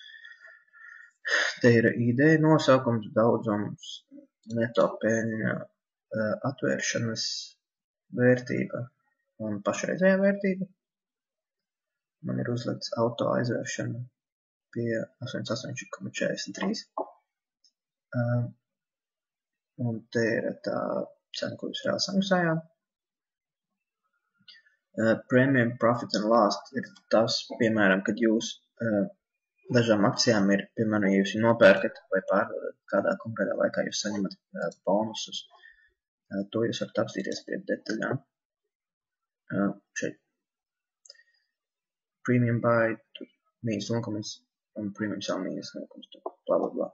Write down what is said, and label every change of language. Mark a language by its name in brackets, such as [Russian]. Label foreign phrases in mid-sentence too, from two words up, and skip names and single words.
[Latvian] Te ir ideja nosaukums, daudzums, neto peļņa, atvēršanas vērtība un pašreizējā vērtība. Man ir uzlikts auto aizvēršana pie 88,43. Un te ir tā cena, ko jūs reāli samaksājāt. [English] Premium profit and loss [Latvian] ir tas, piemēram, kad jūs dažām akcijām ir, piemēram, ja jūs nopērkat vai pārdodat kādā konkrētā laikā, jūs saņemat bonusus. To jūs varat apstīties pie detaļām. Šeit [English] premium buy, [Latvian] tur mīnus 0, un [English] premium sell [Latvian] mīnus 0, bla, bla, bla.